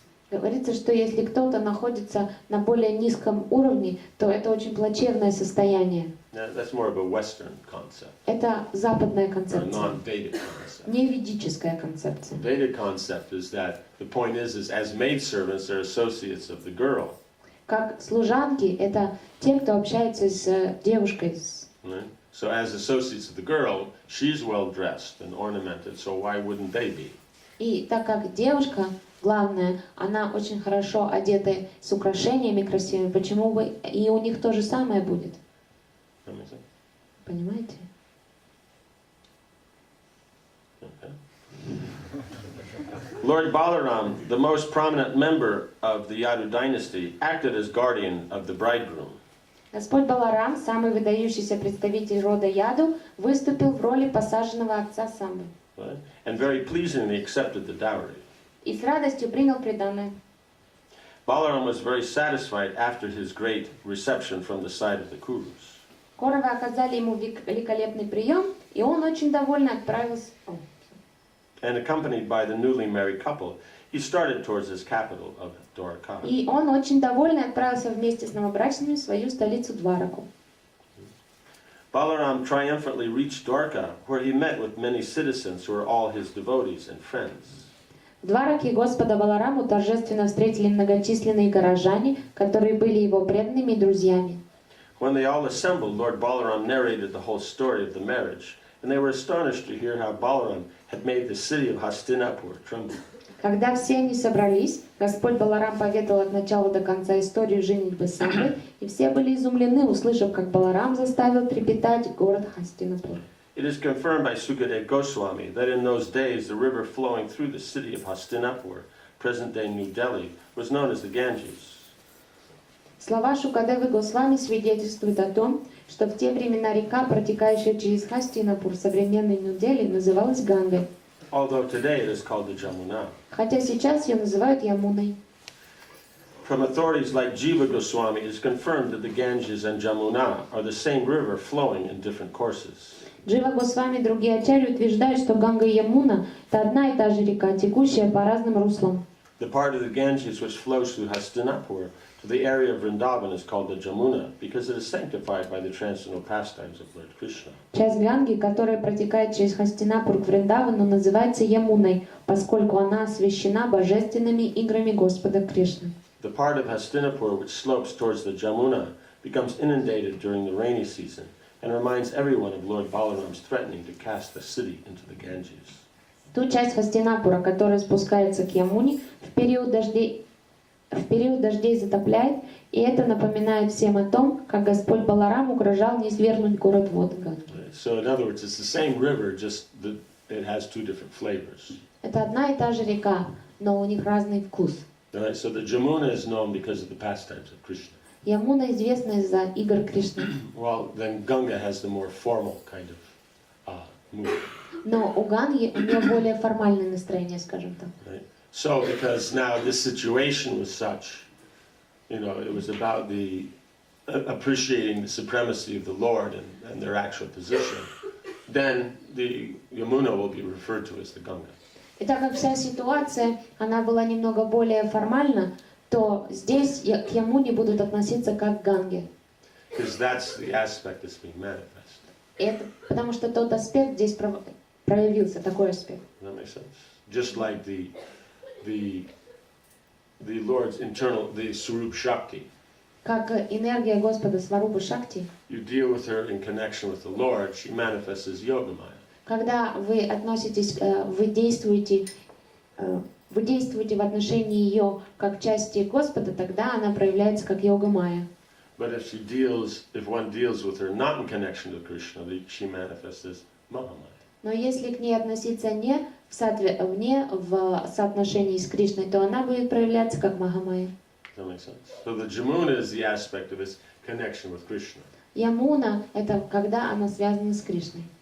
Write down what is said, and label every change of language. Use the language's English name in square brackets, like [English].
[Russian] Говорится, что если кто-то находится на более низком уровне, то это очень плачевное состояние. [English] That's more of a Western concept, [Russian] Это западная [English] or a [Russian] концепция, [English] non-Vedic concept. [Russian] не ведическая концепция. [English] Vedic concept is that the point is as maidservants, they're associates of the girl. [Russian] Как служанки, это те, кто общается с девушкой. [English] Right? So as associates of the girl, she's well dressed and ornamented, so why wouldn't they be? [Russian] И так как девушка, главное, она очень хорошо одета с украшениями красивыми, почему бы и у них то же самое будет? [English] That makes sense? [Russian] Понимаете? [English] Okay. Lord Balaram, the most prominent member of the Yadu dynasty, acted as guardian of the bridegroom. [Russian] Господь Баларам, самый выдающийся представитель рода Яду, выступил в роли посаженного отца Самбы. [English] Right? And very pleasingly accepted the dowry. [Russian] И с радостью принял приданое. [English] Balaram was very satisfied after his great reception from the side of the Kurus. [Russian] Коровы оказали ему великолепный прием, и он очень довольно отправился. [English] And accompanied by the newly married couple, he started towards his capital of Dwarka. [Russian] И он очень довольный отправился вместе с новобрачными в свою столицу Двараку. [English] Balaram triumphantly reached Dwarka, where he met with many citizens who were all his devotees and friends. [Russian] В Двараке Господа Балараму торжественно встретили многочисленные горожане, которые были его преданными и друзьями. [English] When they all assembled, Lord Balaram narrated the whole story of the marriage, and they were astonished to hear how Balaram had made the city of Hastinapur tremble. [Russian] Когда все они собрались, Господь Баларам поведал от начала до конца историю женитьбы Самбы, и все были изумлены, услышав, как Баларам заставил трепетать город Хастинапур. [English] It is confirmed by Sukadeva Goswami that in those days the river flowing through the city of Hastinapur, present-day New Delhi, was known as the Ganges. [Russian] Слова Шукадевы Госвами свидетельствуют о том, что в те времена река, протекающая через Хастинапур, современной Нью-Дели, называлась Гангой. [English] Although today it is called the Jamuna. [Russian] Хотя сейчас ее называют Ямуной. [English] From authorities like Jiva Goswami, it is confirmed that the Ganges and Jamuna are the same river flowing in different courses. [Russian] Джива Госвами и другие ачарьи утверждают, что Ганга и Ямуна – это одна и та же река, текущая по разным руслам. [English] The part of the Ganges which flows through Hastinapur to the area of Vrindavan is called the Jamuna because it is sanctified by the transcendental pastimes of Lord Krishna. [Russian] Часть Ганги, которая протекает через Хастинапур к Вриндавану, называется Ямуной, поскольку она освящена божественными играми Господа Кришны. [English] The part of Hastinapur which slopes towards the Jamuna becomes inundated during the rainy season and reminds everyone of Lord Balaram's threatening to cast the city into the Ganges. [Russian] Ту часть Хастинапура, которая спускается к Ямуне, в период дождей затопляет, и это напоминает всем о том, как Господь Баларам угрожал низвергнуть город вод Ганги. [English] So in other words, it's the same river, just that it has two different flavors. [Russian] Это одна и та же река, но у них разный вкус. [English] Right, so the Jamuna is known because of the pastimes of Krishna. [Russian] Ямуна известна из-за игр Кришны. [English] Well, then Ganga has the more formal kind of mood. [Russian] Но у Ганги у нее более формальное настроение, скажем так. [English] Right? So, because now this situation was such, it was about the appreciating the supremacy of the Lord and their actual position, then the Yamuna will be referred to as the Ganga. [Russian] И так как вся ситуация, она была немного более формальна, то здесь к Ямуне будут относиться как к Ганге. [English] Because that's the aspect that's being manifest. [Russian] Это потому что тот аспект здесь проявился, такой аспект. [English] Does that make sense? Just like the Lord's internal, the Swarup Shakti. [Russian] Как энергия Господа Сварупа Шакти, [English] You deal with her in connection with the Lord, she manifests as Yogamaya. [Russian] когда вы относитесь, вы действуете в отношении ее как части Господа, тогда она проявляется как йога-майя. [English] But if one deals with her not in connection to Krishna, she manifests as Mahamaya. [Russian] Но если к ней относиться не в соотношении с Кришной, то она будет проявляться как Махамайя. [English] Does that make sense? So the Jamuna is the aspect of its connection with Krishna. [Russian] Ямуна – это когда она связана с Кришной.